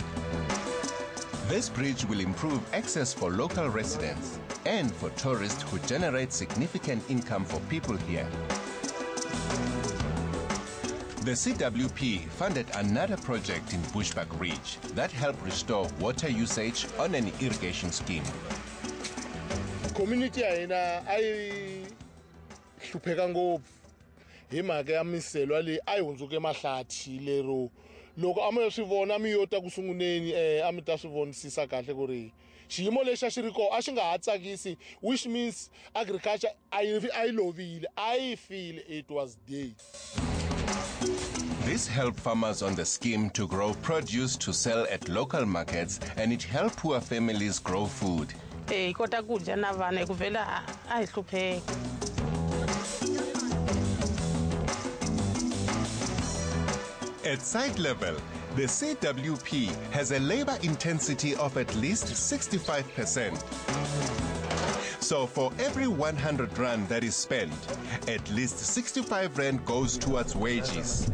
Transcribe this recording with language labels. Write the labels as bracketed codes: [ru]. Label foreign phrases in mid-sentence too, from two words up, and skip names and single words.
[en] This bridge will improve access for local residents and for tourists who generate significant income for people here. The CWP funded another project in Bushbuck Ridge that helped restore water usage on an irrigation scheme. [ts] Community ai hlupheka ngopfu hi mhaka ya miselo leyi a yi hundzuke emahlathi lero loko a mi swi vona mi yota ku sunguleni a mi ta swi vonisisa kahle ku ri xiyimo lexi a xi ri kona a xi nga ha tsakisi, [en] which means agriculture [ts] a yi lovile, a yi file, [en] it was dead. This helped farmers on the scheme to grow produce to sell at local markets, and it helped poor families grow food. [ts] Kota kudya na vana kuvela a hi hlupheka. [en] At site level, the CWP has a labor intensity of at least 65%. So for every 100 rand that is spent, at least 65 rand goes towards wages.